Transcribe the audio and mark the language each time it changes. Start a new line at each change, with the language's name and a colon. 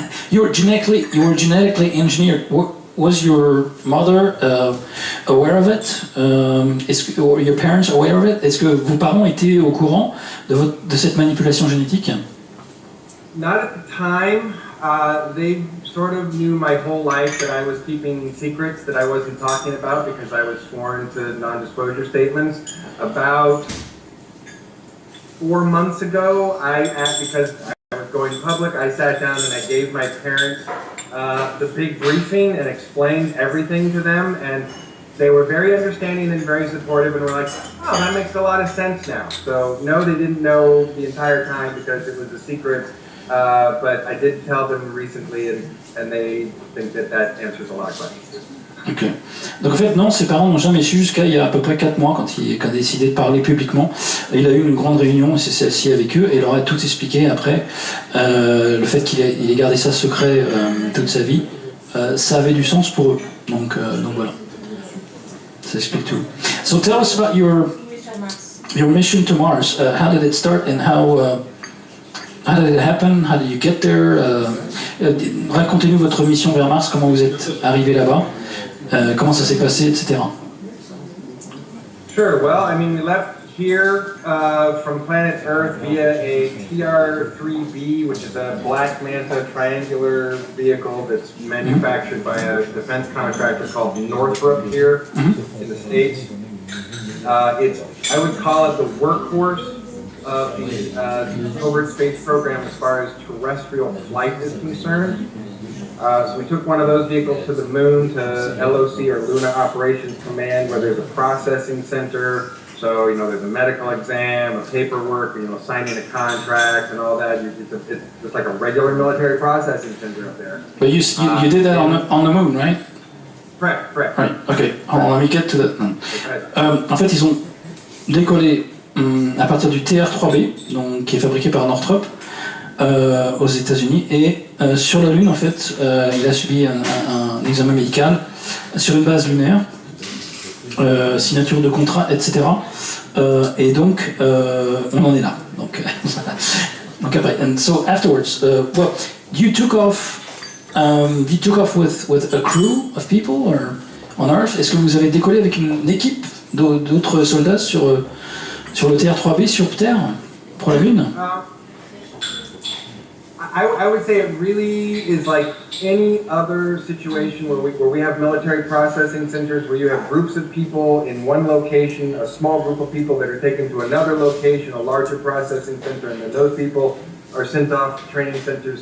English: You were genetically engineered. Was your mother aware of it? Or your parents aware of it?
French: Est-ce que vos parents étaient au courant de cette manipulation génétique?
English: Not at the time. They sort of knew my whole life that I was keeping secrets that I wasn't talking about because I was sworn to non-disclosure statements. About 4 months ago, because I was going public, I sat down and I gave my parents the big briefing and explained everything to them, and they were very understanding and very supportive and were like, oh, that makes a lot of sense now. So no, they didn't know the entire time because it was a secret, but I did tell them recently and they think that answers a lot of questions. Ok.
French: Donc en fait, non, ses parents n'ont jamais su jusqu'à il y a à peu près 4 mois quand il a décidé de parler publiquement. Il a eu une grande réunion, il s'est assis avec eux et il leur a tout expliqué après. Le fait qu'il ait gardé ça secret toute sa vie, ça avait du sens pour eux. Donc voilà. Ça explique tout.
English: So tell us about your mission to Mars. How did it start and how did it happen? How did you get there?
French: Racontez-nous votre mission vers Mars, comment vous êtes arrivé là-bas. Comment ça s'est passé, etc.
English: Sure. Well, I mean, we left here from planet Earth via a TR-3B, which is a Black Manta triangular vehicle that's manufactured by a defense contractor called Northrop here in the States. I would call it the workhorse of the covert space program as far as terrestrial flight is concerned. So we took one of those vehicles to the moon, to LOC or Luna Operations Command, where there's a processing center. So, there's a medical exam, a paperwork, signing a contract and all that. It's just like a regular military processing center up there. But you did that on the moon, right? Correct. Right. Okay. Let me get to that.
French: En fait, ils ont décollé à partir du TR-3B, donc qui est fabriqué par Northrop. Aux États-Unis et sur la Lune en fait il a subi un examen médical sur une base lunaire, signature de contrat, etc. Et donc on en est là. Donc après,
English: and so afterwards, well, you took off with a crew of people or on Earth.
French: Est-ce que vous avez décollé avec une équipe d'autres soldats sur le TR-3B sur Terre pour la Lune?
English: I would say it really is like any other situation where we have military processing centers where you have groups of people in one location, a small group of people that are taken to another location, a larger processing center, and then those people are sent off to training centers.